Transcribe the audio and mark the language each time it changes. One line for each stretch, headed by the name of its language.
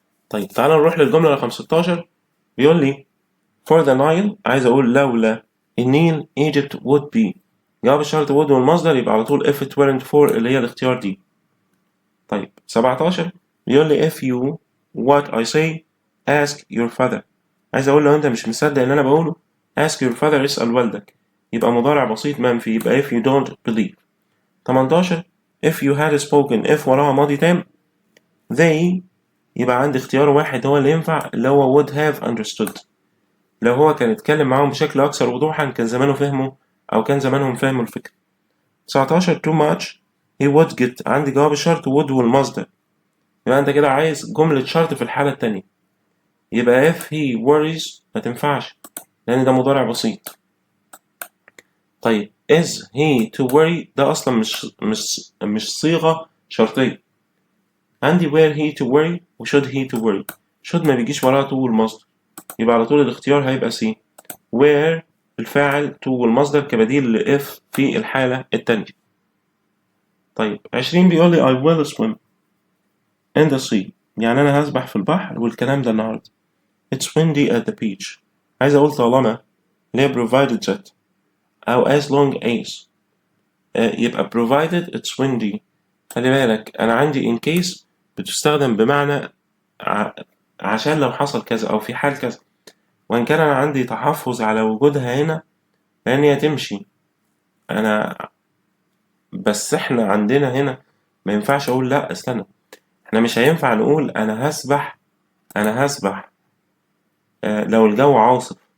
Arabic: طيب تعالى نروح للجملة رقم 16. بيقول لي
English: for the Nile،
Arabic: عايز أقول لولا النيل
English: Egypt would be.
Arabic: جواب الشرط would والمصدر يبقى على طول
English: if it weren't for
Arabic: اللي هي الاختيار دي.
English: طيب 17
Arabic: بيقول لي
English: if you what I say ask your father.
Arabic: عايز أقول لو أنت مش مصدق اللي أنا بقوله
English: ask your father،
Arabic: اسأل والدك. يبقى مضارع بسيط منفي، يبقى
English: if you don't believe.
Arabic: 18
English: if you had spoken،
Arabic: if وراها ماضي تام they، يبقى عندي اختيار واحد هو اللي ينفع اللي هو
English: would have understood.
Arabic: لو هو كان اتكلم معاهم بشكل أكثر وضوحا كان زمانه فهموا أو كان زمانهم فهموا الفكرة. 19
English: too much he would get،
Arabic: عندي جواب الشرط would والمصدر، يبقى أنت كده عايز جملة شرط في الحالة التانية، يبقى
English: if he worries
Arabic: ما تنفعش لأن ده مضارع بسيط. طيب
English: is he to worry
Arabic: ده أصلا مش صيغة شرطية. عندي
English: were he to worry
Arabic: و
English: should he to worry.
Arabic: should ما بيجيش وراها to والمصدر، يبقى على طول الاختيار هيبقى C. where الفاعل to والمصدر كبديل ل if في الحالة التانية. طيب 20 بيقول لي
English: I will swim in the sea،
Arabic: يعني أنا هسبح في البحر والكلام ده النهاردة.
English: It's windy at the beach،
Arabic: عايز أقول طالما اللي هي
English: provided that أو as long as، يبقى provided it's windy.
Arabic: خلي بالك أنا عندي in case بتستخدم بمعنى عشان لو حصل كذا أو في حال كذا، وإن كان أنا عندي تحفظ على وجودها هنا لأن هي تمشي بس إحنا عندنا هنا ما ينفعش أقول لأ استنى، إحنا مش هينفع نقول أنا هسبح لو الجو عاصف.